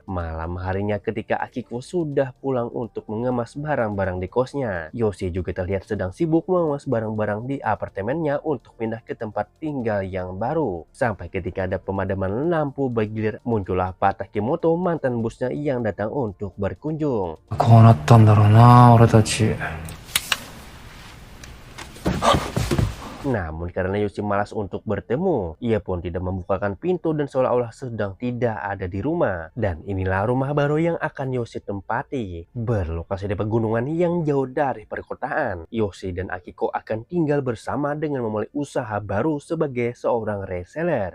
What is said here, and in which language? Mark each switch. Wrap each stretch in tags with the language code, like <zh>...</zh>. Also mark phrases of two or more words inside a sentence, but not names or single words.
<id>Malam harinya ketika Akiko sudah pulang untuk mengemas barang-barang di kosnya, Yoshi juga terlihat sedang sibuk mengemas barang-barang di apartemennya untuk pindah ke tempat tinggal yang baru. Sampai ketika ada pemadaman lampu bergilir, muncullah Pak Takimoto, mantan bosnya, yang datang untuk berkunjung.</id> <ja>こうなったんだろうな、俺たち。</ja> <id>Namun karena Yoshi malas untuk bertemu, ia pun tidak membukakan pintu dan seolah-olah sedang tidak ada di rumah. Dan inilah rumah baru yang akan Yoshi tempati. Berlokasi di pegunungan yang jauh dari perkotaan, Yoshi dan Akiko akan tinggal bersama dengan memulai usaha baru sebagai seorang reseller.</id>